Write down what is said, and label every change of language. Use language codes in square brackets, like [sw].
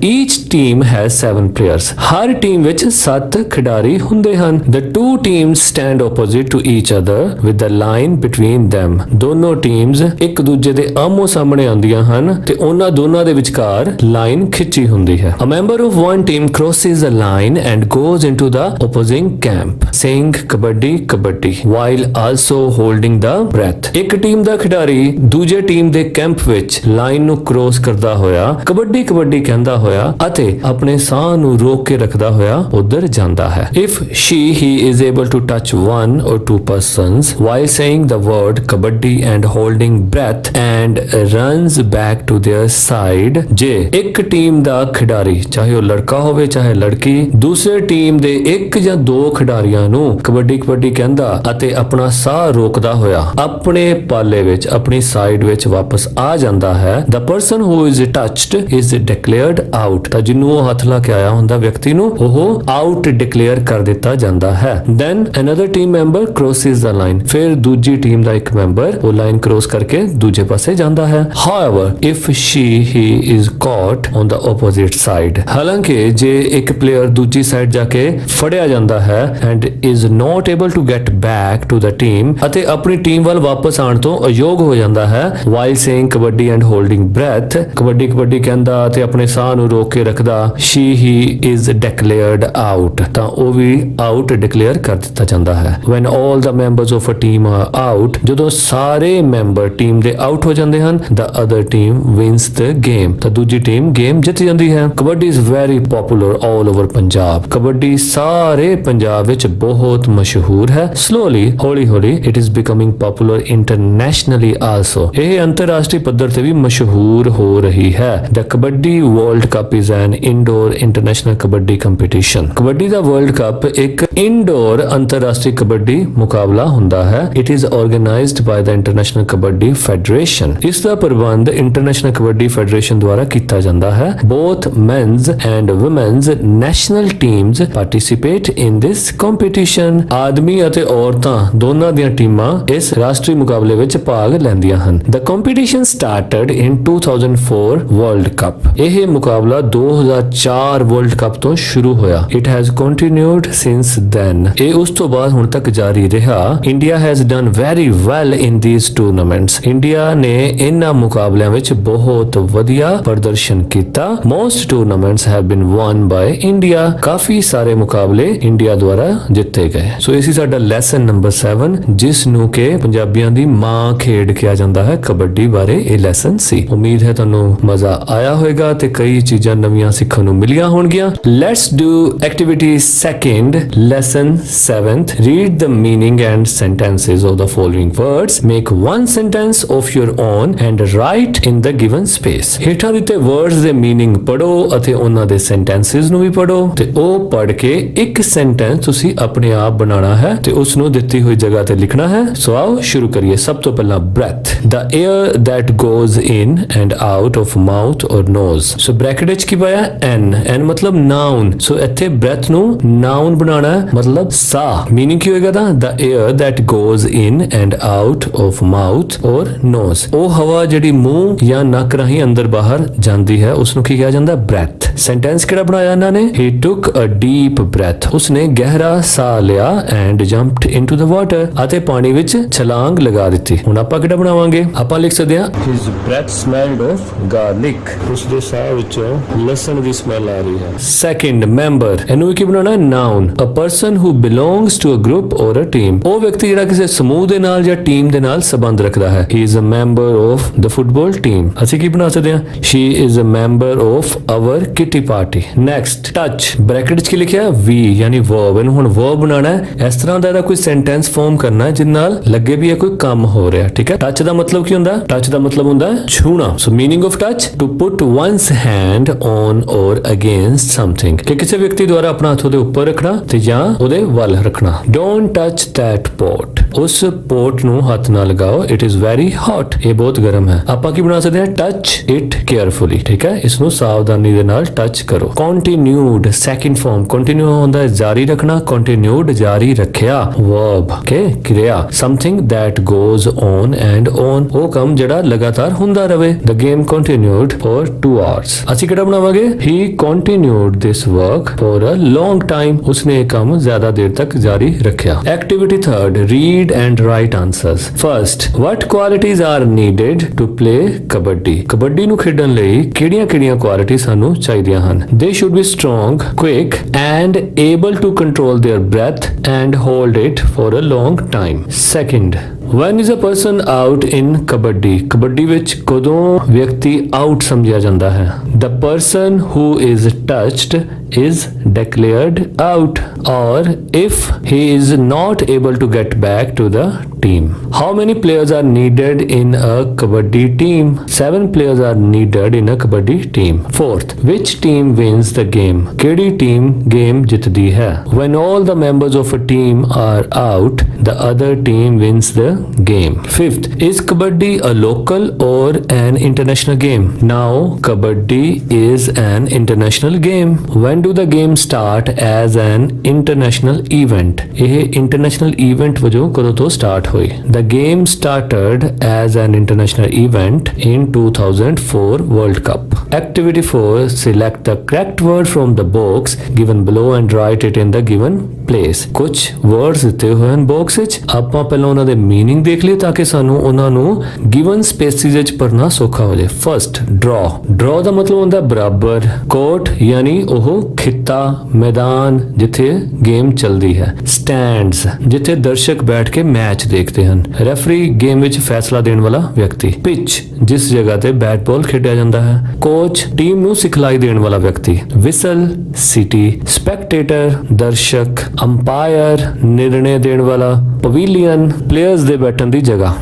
[en] Each team has 7 players. [pa] Har team ਵਿੱਚ 7 ਖਿਡਾਰੀ ਹੁੰਦੇ ਹਨ। [en] The two teams stand opposite to each other with the line between them। [pa] ਦੋਨੋਂ teams ਇੱਕ ਦੂਜੇ ਦੇ ਆਮੋ ਸਾਹਮਣੇ ਆਉਂਦੀਆਂ ਹਨ ਤੇ ਉਹਨਾਂ ਦੋਨਾਂ ਦੇ ਵਿਚਕਾਰ ਲਾਈਨ ਖਿੱਚੀ ਹੁੰਦੀ ਹੈ। [en] A member of one team crosses a line and goes into the opposing camp saying kabaddi kabaddi while also holding the breath। [pa] ਇੱਕ ਟੀਮ ਦਾ ਖਿਡਾਰੀ ਦੂਜੇ ਟੀਮ ਦੇ ਕੈਂਪ ਵਿੱਚ ਲਾਈਨ ਨੂੰ ਕ੍ਰੋਸ ਕਰਦਾ ਹੋਇਆ ਕਬੱਡੀ ਕਬੱਡੀ ਕਹਿੰਦਾ ਹੋਇਆ ਅਤੇ ਆਪਣੇ ਸਾਹ ਨੂੰ ਰੋਕ ਕੇ ਰੱਖਦਾ ਹੋਇਆ ਉਧਰ ਜਾਂਦਾ ਹੈ। [en] If he is able to touch one or two persons while saying the word kabaddi and holding breath and runs back to their side, [pa] ਜੇ ਇੱਕ ਟੀਮ ਦਾ ਖਿਡਾਰੀ, ਚਾਹੇ ਉਹ ਲੜਕਾ ਹੋਵੇ ਚਾਹੇ ਲੜਕੀ, ਦੂਸਰੇ ਟੀਮ ਦੇ ਇੱਕ ਜਾਂ ਦੋ ਖਿਡਾਰੀਆਂ ਨੂੰ ਕਬੱਡੀ ਕਬੱਡੀ ਕਹਿੰਦਾ ਅਤੇ ਆਪਣਾ ਸਾਹ ਰੋਕਦਾ ਹੋਇਆ ਆਪਣੇ ਪਾਲੇ ਵਿੱਚ, ਆਪਣੀ ਸਾਈਡ ਵਿੱਚ ਵਾਪਸ ਆ ਜਾਂਦਾ ਹੈ, [en] the person who is touched is declared out। [pa] ਤਾਂ ਜਿਹਨੂੰ ਉਹ ਹੱਥ ਲਾ ਕੇ ਆਇਆ ਹੁੰਦਾ ਵਿਅਕਤੀ ਨੂੰ ਉਹ ਆਊਟ ਡਿਕਲੇਅਰ ਕਰ ਦਿੱਤਾ ਜਾਂਦਾ ਹੈ। [en] then another team member crosses the line। [pa] ਫਿਰ ਦੂਜੀ ਟੀਮ ਦਾ ਇੱਕ ਮੈਂਬਰ ਉਹ ਲਾਈਨ ਕ੍ਰੋਸ ਕਰਕੇ ਦੂਜੇ ਪਾਸੇ ਜਾਂਦਾ ਹੈ। [en] however if he is caught on the opposite side, [pa] ਹਾਲਾਂਕਿ ਜੇ ਇੱਕ ਪਲੇਅਰ ਦੂਜੀ ਸਾਈਡ ਜਾ ਕੇ ਫੜਿਆ ਜਾਂਦਾ ਹੈ [en] and is not able to get back to the team, [pa] ਅਤੇ ਆਪਣੀ ਟੀਮ ਵੱਲ ਵਾਪਸ ਆਉਣ ਤੋਂ ਅਯੋਗ ਹੋ ਜਾਂਦਾ ਹੈ [en] while saying kabaddi and holding breath, [pa] kabaddi kabaddi ਕਹਿੰਦਾ ਤੇ ਆਪਣੇ ਸਾਹ ਨੂੰ ਰੋਕ ਕੇ ਰੱਖਦਾ, [en] he is declared out, [pa] ਤਾਂ ਉਹ ਵੀ ਆਊਟ ਡਿਕਲੇਅਰ ਕਰ ਦਿੱਤਾ ਜਾਂਦਾ ਹੈ। [en] when all the members of a team are out, [pa] ਜਦੋਂ ਸਾਰੇ ਮੈਂਬਰ ਟੀਮ ਦੇ ਆਊਟ ਹੋ ਜਾਂਦੇ ਹਨ, [en] the other team wins the game, [pa] ਤਾਂ ਦੂਜੀ ਟੀਮ ਗੇਮ ਜਿੱਤ ਜਾਂਦੀ ਹੈ। [en] Kabaddi is very popular all over Punjab. [pa] Kabaddi ਸਾਰੇ ਪੰਜਾਬ ਵਿੱਚ ਬਹੁਤ ਮਸ਼ਹੂਰ ਹੈ। [en] slowly, [pa] ਹੌਲੀ ਹੌਲੀ [en] it is becoming popular internationally also। [pa] ਇਹ ਅੰਤਰਰਾਸ਼ਟਰੀ ਪੱਧਰ ਤੇ ਵੀ ਮਸ਼ਹੂਰ ਹੋ ਰਹੀ ਹੈ। [en] the kabaddi world cup is an indoor international kabaddi competition। [pa] Kabaddi ਦਾ world cup ਇੱਕ ਇਨਡੋਰ ਅੰਤਰਰਾਸ਼ਟਰੀ ਕਬੱਡੀ ਮੁਕਾਬਲਾ ਹੁੰਦਾ ਹੈ। [en] it is organized by the International Kabaddi Federation। [pa] ਇਸ ਦਾ ਪ੍ਰਬੰਧ ਇੰਟਰਨੈਸ਼ਨਲ ਕਬੱਡੀ ਫੈਡਰੇਸ਼ਨ ਦੁਆਰਾ ਕੀਤਾ ਜਾਂਦਾ ਹੈ। [en] both men's and women's national teams participate in this competition। [pa] ਆਦਮੀ ਅਤੇ ਔਰਤਾਂ ਦੋਨਾਂ ਦੀਆਂ ਟੀਮਾਂ ਇਸ ਰਾਸ਼ਟਰੀ ਮੁਕਾਬਲੇ ਵਿੱਚ ਭਾਗ ਲੈਂਦੀਆਂ ਹਨ। [en] the competition started in 2004 World Cup। [pa] ਇਹ ਮੁਕਾਬਲਾ 2004 ਵਰਲਡ ਕੱਪ ਤੋਂ ਸ਼ੁਰੂ ਹੋਇਆ। [en] it has continued since then। [pa] ਇਹ ਉਸ ਤੋਂ ਬਾਅਦ ਹੁਣ ਤੱਕ ਜਾਰੀ ਰਿਹਾ। [en] India has done very well in these tournaments। [pa] India ਨੇ ਇਹਨਾਂ ਮੁਕਾਬਲਿਆਂ ਵਿੱਚ ਬਹੁਤ ਵਧੀਆ ਪ੍ਰਦਰਸ਼ਨ ਕੀਤਾ। [en] most tournaments have been won by India। [pa] ਕਾਫੀ ਸਾਰੇ ਮੁਕਾਬਲੇ ਇੰਡੀਆ ਦੁਆਰਾ ਜਿੱਤੇ ਗਏ। ਸੋ ਇਹ ਸੀ ਸਾਡਾ ਲੈਸਨ ਨੰਬਰ 7, ਜਿਸ ਨੂੰ ਕਿ ਪੰਜਾਬੀਆਂ ਦੀ ਮਾਂ ਖੇਡ ਕਿਹਾ ਜਾਂਦਾ ਹੈ। ਕਬੱਡੀ ਬਾਰੇ ਇਹ ਲੈਸਨ ਸੀ। ਉਮੀਦ ਹੈ ਤੁਹਾਨੂੰ ਮਜ਼ਾ ਆਇਆ ਹੋਵੇਗਾ ਤੇ ਕਈ ਚੀਜ਼ਾਂ ਨਵੀਆਂ ਸਿੱਖਣ ਨੂੰ ਮਿਲੀਆਂ ਹੋਣਗੀਆਂ। [en] Let's do activity second, lesson 7th। Read the meaning and sentences of the following words, make one sentence of your own and write in the given space. [pa] ਹੇਠਾਂ ਦਿੱਤੇ words ਦੇ meaning ਪੜੋ ਅਤੇ ਉਹਨਾਂ ਦੇ sentences ਨੂੰ ਵੀ ਪੜੋ ਤੇ ਉਹ ਪੜ ਕੇ ਇੱਕ sentence ਤੁਸੀਂ ਆਪਣੇ ਆਪ ਬਣਾਉਣਾ ਹੈ ਤੇ ਉਸ ਨੂੰ ਦਿੱਤੀ ਹੋਈ ਜਗ੍ਹਾ ਤੇ ਲਿਖਣਾ ਹੈ। ਸੋ ਆਓ ਸ਼ੁਰੂ ਕਰੀਏ। ਸਭ ਤੋਂ ਪਹਿਲਾਂ [en] breath, the air that goes in and out of mouth or nose। [pa] So bracket ਵਿੱਚ ਕੀ ਪਾਇਆ n ਮਤਲਬ noun। ਸੋ ਇੱਥੇ breath ਨੂੰ noun ਬਣਾਉਣਾ ਹੈ, ਮਤਲਬ ਸਾਹ। [en] meaning [pa] ਕੀ ਹੋਏਗਾ ਤਾਂ [en] the air that goes in and out of mouth or nose। [pa] ਉਹ ਹਵਾ ਜਿਹੜੀ ਮੂੰਹ ਜਾਂ ਨੱਕ ਰਾਹੀਂ ਅੰਦਰ ਬਾਹਰ ਜਾਂਦੀ ਹੈ ਉਸ ਨੂੰ ਕੀ ਕਿਹਾ ਜਾਂਦਾ breath। ਸੈਂਟੈਂਸ ਕਿਹੜਾ ਬਣਾਇਆ ਇਹਨਾਂ ਨੇ? [en] he took a deep breath। [pa] ਉਸਨੇ ਗਹਿਰਾ ਸਾਹ ਲਿਆ [en] and jumped into the water [pa] ਅਤੇ ਪਾਣੀ ਵਿੱਚ ਛਲਾਂਗ ਲਗਾ ਦਿੱਤੀ। ਹੁਣ ਆਪਾਂ ਕਿਹੜਾ ਬਣਾਵਾਂਗੇ? ਆਪਾਂ ਲਿਖ ਸਕਦੇ ਹਾਂ [en] his breath smelled of garlic। [pa] ਉਸ ਦੇ ਸਾਹ ਵਿੱਚੋਂ ਲਸਣ ਦੀ ਸਮੈਲ ਆ ਰਹੀ ਹੈ। ਸੈਕਿੰਡ ਮੈਂਬਰ, ਇਹਨੂੰ ਕੀ ਬਣਾਉਣਾ ਹੈ? [en] noun, a person who belongs to a group or a team। [pa] ਉਹ ਵਿਅਕਤੀ ਜਿਹੜਾ ਕਿਸੇ ਸਮੂਹ ਦੇ ਨਾਲ ਜਾਂ ਟੀਮ ਦੇ ਨਾਲ ਸੰਬੰਧ ਰੱਖਦਾ ਹੈ। [en] he is a member of the football team। [pa] ਅਸੀਂ ਕੀ ਬਣਾ ਸਕਦੇ ਹਾਂ? [en] she is a member of our kitty party। [pa] next touch, bracket ਵਿੱਚ ਕੀ ਲਿਖਿਆ? v ਯਾਨੀ verb। ਇਹਨੂੰ ਹੁਣ verb ਬਣਾਉਣਾ ਹੈ। ਇਸ ਤਰ੍ਹਾਂ ਦਾ ਇਹਦਾ ਕੋਈ sentence form ਕਰਨਾ ਹੈ ਜਿਸ ਨਾਲ ਲੱਗੇ ਵੀ ਇਹ ਕੋਈ ਕੰਮ ਹੋ ਰਿਹਾ। ਠੀਕ ਹੈ। touch ਦਾ ਮਤਲਬ ਕੀ ਹੁੰਦਾ? touch ਦਾ ਮਤਲਬ ਹੁੰਦਾ ਹੈ ਛੂਣਾ। [en] so meaning of touch, to put one's hand on or against something। [pa] ਕਿ ਕਿਸੇ ਵਿਅਕਤੀ ਦੁਆਰਾ ਆਪਣਾ ਹੱਥ ਉਹਦੇ ਉੱਪਰ ਰੱਖਣਾ ਤੇ ਜਾਂ ਉਹਦੇ ਵੱਲ ਰੱਖਣਾ। [en] don't touch that pot। [pa] ਉਸ ਪੋਟ ਨੂੰ ਹੱਥ ਨਾ ਲਗਾਓ, [en] it is very hot। [pa] ਇਹ ਬਹੁਤ ਗਰਮ ਹੈ। ਆਪਾਂ ਕੀ ਬਣਾ ਸਕਦੇ ਹਾਂ? [en] touch it carefully। [pa] ਠੀਕ ਹੈ। ਇਸ ਨੂੰ ਸਾਵਧਾਨੀ ਦੇ ਨਾਲ ਟੱਚ ਕਰੋ। continued, second form, continue ਹੁੰਦਾ ਹੈ ਜਾਰੀ ਰੱਖਣਾ, continued ਜਾਰੀ ਰੱਖਿਆ, verb okay, ਕਿਰਿਆ, [en] something that goes on and on, [pa] ਉਹ ਕੰਮ ਜਿਹੜਾ ਲਗਾਤਾਰ ਹੁੰਦਾ ਰਵੇ। [en] the game continued for 2 hours। [pa] ਅਸੀਂ ਕਿਹੜਾ ਬਣਾਵਾਂਗੇ? [en] he continued this work for a long time। [pa] ਉਸਨੇ ਇਹ ਕੰਮ ਜ਼ਿਆਦਾ ਦੇਰ ਤੱਕ ਜਾਰੀ ਰੱਖਿਆ। [en] activity third, read and write answers। first, what qualities are needed to play kabaddi। [pa] Kabaddi ਨੂੰ ਖੇਡਣ ਲਈ ਕਿਹੜੀਆਂ ਕੁਆਲਿਟੀ ਸਾਨੂੰ ਚਾਹੀਦੀਆਂ ਹਨ? [en] they should be strong, quick and able to control their breath and hold it for a long time। second, when is a person out in kabaddi। [pa] Kabaddi ਵਿੱਚ ਕਦੋਂ ਵਿਅਕਤੀ ਆਊਟ ਸਮਝਿਆ ਜਾਂਦਾ ਹੈ? [en] the person who is touched is declared out, or if he is not able to get back to the team। how many players are needed in a kabaddi team? 7 players are needed in a kabaddi team। fourth, which team wins the game। [pa] ਕਿਹੜੀ team game ਜਿੱਤਦੀ ਹੈ? [en] when all the members of a team are out, the other team wins the game। fifth, is kabaddi a local or an international game? now kabaddi is an international game। when do the game start as an international event। [pa] ਇਹ international event ਵਜੋਂ ਕਦੋਂ ਤੋਂ start ਹੋਈ? [en] the game started as an international event in 2004 World Cup। activity 4, select the correct word from the box given below and write it in the given place। [pa] ਕੁਝ words ਦਿੱਤੇ ਹੋਏ ਹਨ box ਵਿੱਚ, ਆਪਾਂ ਪਹਿਲਾਂ ਉਹਨਾਂ ਦੇ meaning ਦੇਖ ਲਈਏ ਤਾਂ ਕਿ ਸਾਨੂੰ ਉਹਨਾਂ ਨੂੰ given spaces ਵਿੱਚ ਪੜ੍ਹਨਾ ਸੌਖਾ ਹੋ ਜਾਏ। first, draw ਦਾ ਮਤਲਬ ਹੁੰਦਾ ਬਰਾਬਰ, court ਯਾਨੀ ਉਹ ਖਿੱਤਾ, ਮੈਦਾਨ ਜਿੱਥੇ ਗੇਮ ਚੱਲਦੀ ਹੈ, stands ਜਿੱਥੇ ਦਰਸ਼ਕ ਬੈਠ ਕੇ ਮੈਚ ਦੇਖਦੇ ਹਨ, referee ਗੇਮ ਵਿੱਚ ਫੈਸਲਾ ਦੇਣ ਵਾਲਾ ਵਿਅਕਤੀ, pitch ਜਿਸ ਜਗ੍ਹਾ ਤੇ ਬੈਟ ਬਾਲ ਖੇਡਿਆ ਜਾਂਦਾ ਹੈ, coach ਟੀਮ ਨੂੰ ਸਿਖਲਾਈ ਦੇਣ ਵਾਲਾ ਵਿਅਕਤੀ, whistle city, spectator ਦਰਸ਼ਕ, umpire ਨਿਰਣੇ ਦੇਣ ਵਾਲਾ, pavilion players ਦੇ ਬੈਠਣ ਦੀ ਜਗ੍ਹਾ।